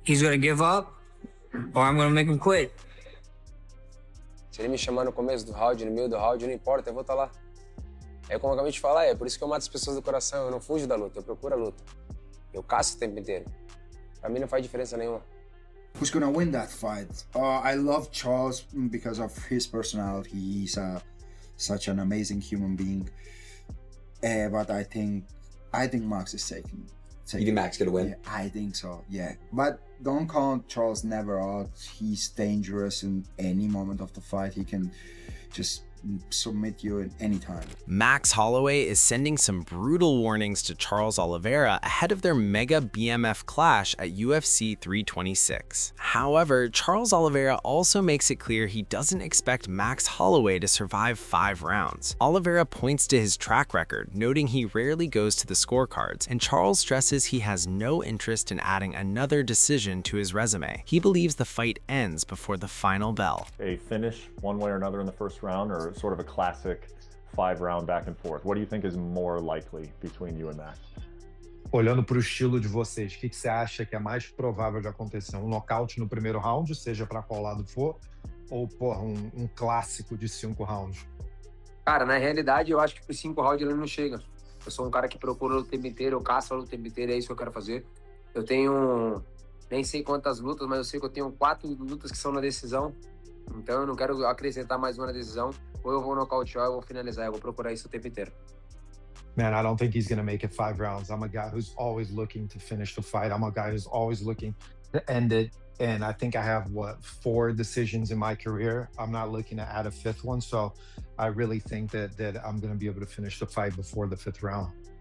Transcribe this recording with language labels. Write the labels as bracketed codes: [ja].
[en] he's gonna give up, or I'm gonna make him quit. [pt] Se ele me chamar no começo do round, no meio do round, não importa, eu vou estar lá. É como eu acabei de falar, é por isso que eu mato as pessoas do coração, eu não fujo da luta, eu procuro a luta. Eu caço o tempo inteiro. Pra mim não faz diferença nenhuma. [en] Who's gonna win that fight? I love Charles because of his personality. He's such an amazing human being. But I think Max is taking. You think Max gonna win? Yeah, I think so. Yeah, but don't count Charles never out. He's dangerous in any moment of the fight. He can just submit you at any time. Max Holloway is sending some brutal warnings to Charles Oliveira ahead of their mega BMF clash at UFC 326. However, Charles Oliveira also makes it clear he doesn't expect Max Holloway to survive 5 rounds. Oliveira points to his track record, noting he rarely goes to the scorecards, and Charles stresses he has no interest in adding another decision to his resume. He believes the fight ends before the final bell. A finish one way or another in the first round, or sort of a classic 5-round back and forth? What do you think is more likely between you and Max? [pt] Olhando para o estilo de vocês, o que você acha que é mais provável de acontecer? Um nocaute no primeiro round, seja para qual lado for, ou porra, um clássico de 5 rounds? Cara, na realidade, eu acho que por 5 rounds ele não chega. Eu sou um cara que procura o tempo inteiro, eu caço o tempo inteiro, é isso que eu quero fazer. Eu tenho, nem sei quantas lutas, mas eu sei que eu tenho 4 lutas que são na decisão. Então eu não quero acrescentar mais uma na decisão. Ou eu vou nocautear, ou eu vou finalizar. Eu vou procurar isso o tempo inteiro. [en] Man, I don't think he's going to make it 5 rounds. I'm a guy who's always looking to finish the fight. I'm a guy who's always looking to end it. And I think I have, 4 decisions in my career. I'm not looking to add a 5th one. So I really think that I'm going to be able to finish the fight before the 5th round.